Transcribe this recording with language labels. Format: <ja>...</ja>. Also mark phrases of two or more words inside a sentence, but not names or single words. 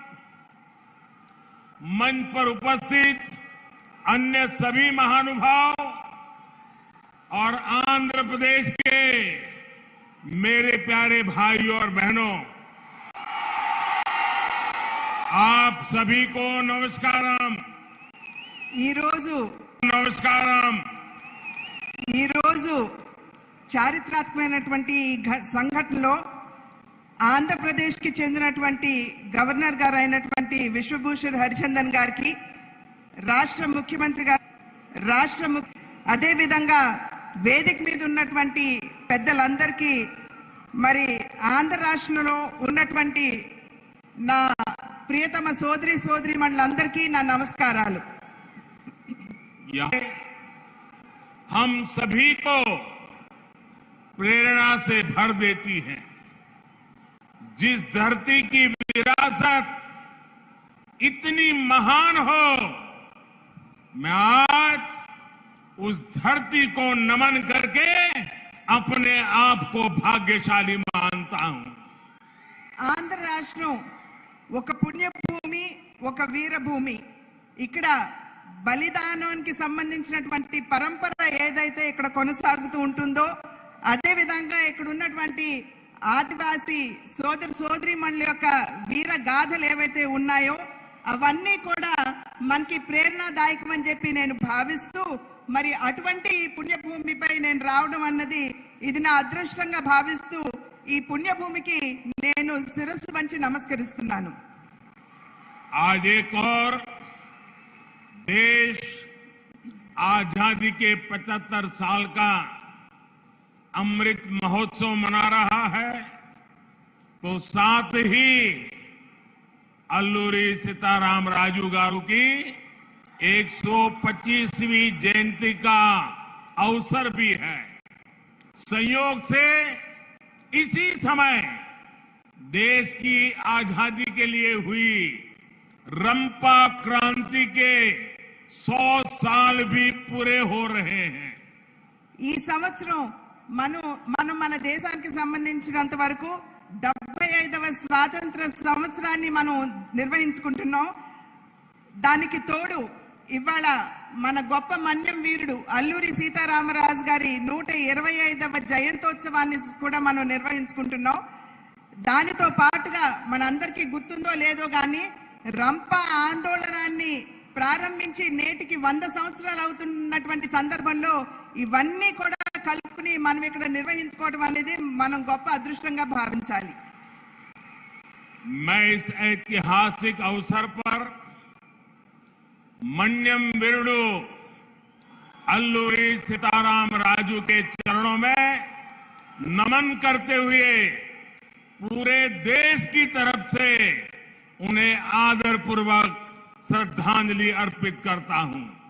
<hi>मंच पर उपस्थित अन्य सभी महानुभाव और आंध्र प्रदेश के मेरे प्यारे भाइयों और बहनों, आप सभी को नमस्कारम।</hi> <te>నమస్కారం। ఈరోజు చారిత్రాత్మకమైనటువంటి సంఘటనలో ఆంధ్రప్రదేశ్కి చెందినటువంటి గవర్నర్ గారు అయినటువంటి విశ్వభూషణ్ హరిచందన్ గారికి రాష్ట్ర ముఖ్యమంత్రి గారు అదే విధంగా వేదిక మీద ఉన్నటువంటి పెద్దలందరికీ మరి ఆంధ్ర రాష్ట్రంలో ఉన్నటువంటి నా ప్రియతమ సోదరీమణులందరికీ నా నమస్కారాలు।</te> <hi>हम सभी को प्रेरणा से भर देती है। जिस धरती की विरासत इतनी महान हो, मैं आज उस धरती को नमन करके अपने आप को भाग्यशाली मानता हूं।</hi> <te>ఆంధ్ర రాష్ట్రం ఒక పుణ్యభూమి, ఒక వీరభూమి। ఇక్కడ బలిదానానికి సంబంధించినటువంటి పరంపర ఏదైతే ఇక్కడ కొనసాగుతూ ఉంటుందో, అదే విధంగా ఇక్కడ ఉన్నటువంటి ఆదివాసీ సోదరీమణుల యొక్క వీర గాథలు ఏవైతే ఉన్నాయో అవన్నీ కూడా మనకి ప్రేరణాదాయకం అని చెప్పి నేను భావిస్తూ, మరి అటువంటి పుణ్యభూమిపై నేను రావడం అన్నది ఇది నా అదృష్టంగా భావిస్తూ ఈ పుణ్యభూమికి నేను శిరస్సు వంచి నమస్కరిస్తున్నాను।</te> <hi>आज एक और देश आजादी के 75 साल का अमृत महोत्सव मना रहा है, तो साथ ही अल्लूरी सीताराम राजू गारू की 125वीं जयंती का अवसर भी है। संयोग से इसी समय देश की आजादी के लिए हुई रंपा क्रांति के 100 साल भी पूरे हो रहे हैं।</hi> <te>ఈ సంవత్సరం మన దేశానికి సంబంధించినంత వరకు 75వ స్వాతంత్ర సంవత్సరాన్ని మనం నిర్వహించుకుంటున్నాం। దానికి తోడు ఇవాళ మన గొప్ప మన్యం వీరుడు అల్లూరి సీతారామరాజు గారి 125వ జయంతోత్సవాన్ని కూడా మనం నిర్వహించుకుంటున్నాం। దానితో పాటుగా మనందరికీ గుర్తుందో లేదో కానీ రంప ఆందోళనాన్ని ప్రారంభించి నేటికి 100 సంవత్సరాలు అవుతున్నటువంటి సందర్భంలో ఇవన్నీ కూడా కలుపుకుని మనం ఇక్కడ నిర్వహించుకోవడం అనేది మనం గొప్ప అదృష్టంగా భావించాలి.</te> <hi>मैं इस ऐतिहासिक अवसर पर</hi> <te>మన్యం వీరుడు</te> <hi>अल्लूरी सीताराम राजू के चरणों में नमन करते हुए पूरे देश की तरफ से उन्हें आदरपूर्वक श्रद्धांजलि अर्पित करता हूं।</hi>